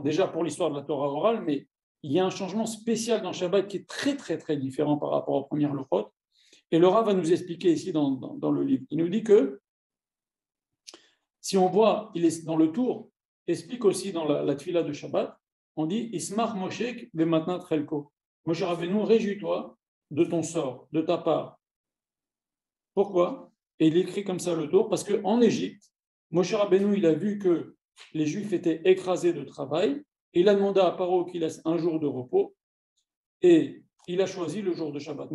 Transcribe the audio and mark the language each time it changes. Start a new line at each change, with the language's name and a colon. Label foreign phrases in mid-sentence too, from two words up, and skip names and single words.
French: Déjà pour l'histoire de la Torah orale, mais il y a un changement spécial dans Shabbat qui est très, très, très différent par rapport aux premières Luchot. Et le Rav va nous expliquer ici dans le livre. Il nous dit que, si on voit, il est dans le tour, explique aussi dans la tefila de Shabbat, on dit
Hebrew: ישמח משה במתנת חלקו.
French: Moshe Rabbeinu, réjouis-toi de ton sort, de ta part. Pourquoi? Et il écrit comme ça le tour, parce qu'en Égypte, Moshe Rabbeinu, il a vu que les Juifs étaient écrasés de travail, et il a demandé à Paro qu'il laisse un jour de repos, et il a choisi le jour de Shabbat.